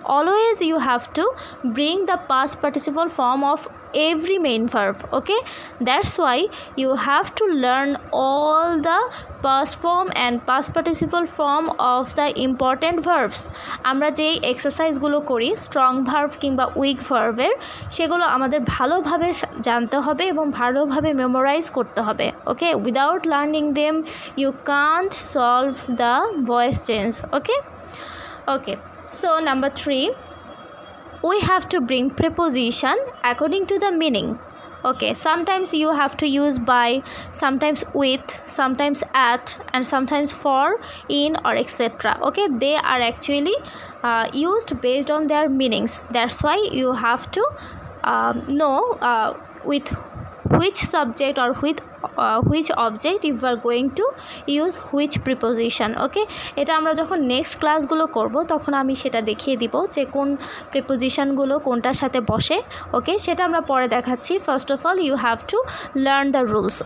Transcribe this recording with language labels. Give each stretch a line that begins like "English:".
English: Always you have to bring the past participle form of every main verb. Okay, that's why you have to learn all the past form and past participle form of the important verbs.
Bangla: আমরা যেই এক্সারসাইজগুলো করি strong verb কিংবা week ভার্বের, সেগুলো আমাদের ভালোভাবে জানতে হবে এবং ভালোভাবে মেমোরাইজ করতে হবে।
English: Okay, without learning them you can't solve the voice change. Okay, so number 3 we have to bring preposition according to the meaning. Okay, sometimes you have to use by, sometimes with, sometimes at, and sometimes for, in, or etc. Okay, they are actually used based on their meanings. That's why you have to know with which subject or with which object you are going to use which preposition.
Bangla: ওকে, এটা আমরা যখন next ক্লাসগুলো করব তখন আমি সেটা দেখিয়ে দিব যে কোন প্রিপোজিশনগুলো কোনটার সাথে বসে।
English: okay,
Bangla: সেটা আমরা পরে দেখাচ্ছি।
English: First of all you have to learn the rules.